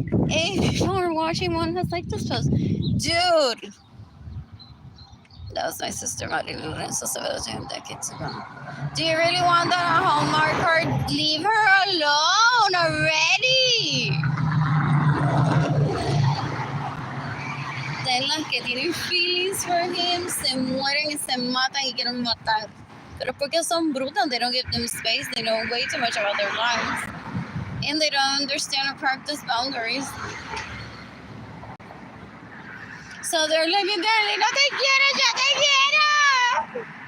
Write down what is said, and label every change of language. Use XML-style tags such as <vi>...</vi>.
<en>If people are watching, one has liked this post. Dude! That was my sister, Arlene Lorenzo, decades ago. Do you really want that on Hallmark card? Leave her alone already! Then</en> <es>las que tienen</es> <en>feelings for him</en> <es>se mueren y se matan y quieren matar. Pero porque son brutas,</es> <en>they don't give them space, they know way too much about their lives. And they don't understand or practice boundaries. So they're like, darling,</en> <es>no te quiero, yo te quiero.</es>